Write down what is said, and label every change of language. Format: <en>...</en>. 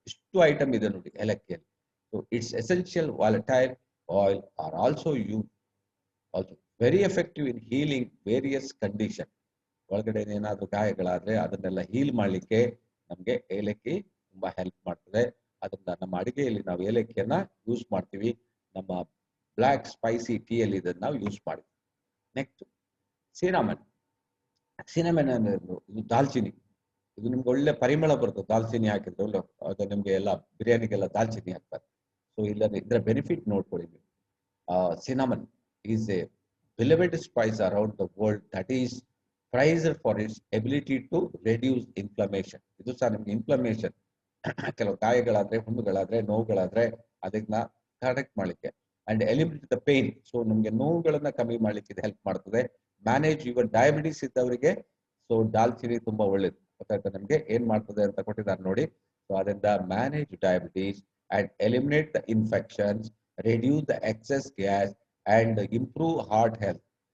<kn>Istu item ide nodi ಏಲಕ್ಕಿಯಲ್ಲಿ.</kn> <en>So its essential volatile oil are also very effective in healing various conditions.</en> <kn>ಒಳಗಡೆ ಏನಾದರೂ ಗಾಯಗಳಾದ್ರೆ ಅದನ್ನೆಲ್ಲ heal ಮಾಡ್ಲಿಕ್ಕೆ ನಮ್ಗೆ ಏಲಕ್ಕಿ ತುಂಬಾ ಹೆಲ್ಪ್ ಮಾಡ್ತದೆ. ಅದರಿಂದ ನಮ್ಮ ಅಡಿಗೆಯಲ್ಲಿ ನಾವು ಏಲಕ್ಕಿಯನ್ನ ಯೂಸ್ ಮಾಡ್ತೀವಿ. ನಮ್ಮ ಬ್ಲಾಕ್ ಸ್ಪೈಸಿ ಟೀ ಅಲ್ಲಿ ಇದನ್ನ ನಾವು ಯೂಸ್ ಮಾಡ್ತೀವಿ. Next cinnamon. ಸಿನಮನ್ ಅಂದ್ರೆ ಇದು ದಾಲ್ಚಿನಿ. ಇದು ನಿಮ್ಗೆ ಒಳ್ಳೆ ಪರಿಮಳ ಬರುತ್ತೆ ದಾಲ್ಚಿನಿ ಹಾಕಿದ್ರೆ. ಒಳ್ಳೆ ಅದು ನಿಮ್ಗೆ ಎಲ್ಲ ಬಿರಿಯಾನಿಗೆಲ್ಲ ದಾಲ್ಚಿನಿ ಹಾಕ್ತಾರೆ. ಸೊ ಇಲ್ಲ ಇದರ ಬೆನಿಫಿಟ್ ನೋಡ್ಕೊಳ್ಳಿ ನೀವು.</kn> <en>Cinnamon is a beloved spice around the world that is prized for its ability to reduce inflammation.</en> <kn>ಇದು ಸಹ ನಿಮ್ಗೆ ಇನ್ಫ್ಲಮೇಷನ್, ಕೆಲವು ಗಾಯಗಳಾದ್ರೆ, ಹುಣ್ಣುಗಳಾದ್ರೆ, ನೋವುಗಳಾದ್ರೆ ಅದನ್ನ ಕರೆಕ್ಟ್ ಮಾಡ್ಲಿಕ್ಕೆ</kn> <en>And eliminate the pain.</en> <kn>So ನಿಮ್ಗೆ ನೋವುಗಳನ್ನ ಕಮ್ಮಿ ಮಾಡ್ಲಿಕ್ಕೆ ಇದು ಹೆಲ್ಪ್ ಮಾಡ್ತದೆ.</kn> <en>manage your diabetes</en> <kn>ಇದ್ದವರಿಗೆ ಸೊ ದಾಲ್ಚಿನಿ ತುಂಬಾ ಒಳ್ಳೇದು. ಗೊತ್ತಾಯ್ತಾ ನಿಮ್ಗೆ ಏನ್ ಮಾಡ್ತದೆ ಅಂತ ಕೊಟ್ಟಿದ್ದಾರೆ ನೋಡಿ. ಸೊ ಅದರಿಂದ</kn> <en>Manage diabetes and eliminate the infections, reduce the excess gas and improve heart health.</en>